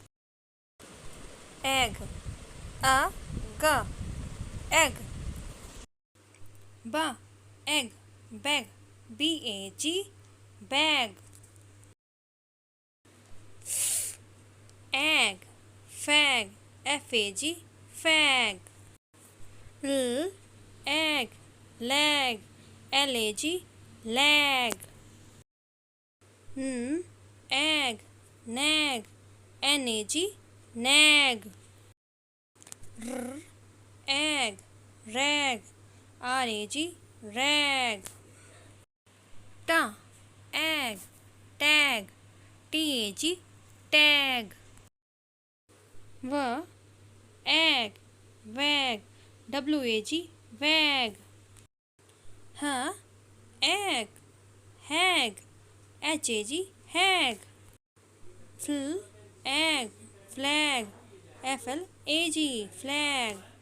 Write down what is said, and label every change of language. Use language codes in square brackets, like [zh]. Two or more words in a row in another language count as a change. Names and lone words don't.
[en] Egg. A. G. Egg. B. Egg. Bag. BAG. Bag. Egg. Fag. FAG. Fag. L. Egg. Lag. LAG. Lag. N. Egg. Nag. NAG. Nag. R. Egg. Rag. RAG. Rag. T. Egg. Tag. TAG. Tag. V. Egg. Wag. WAG. Wag. H. Egg. Hag. HAG. Hag. Fl. Egg. Flag. FLAG. Flag.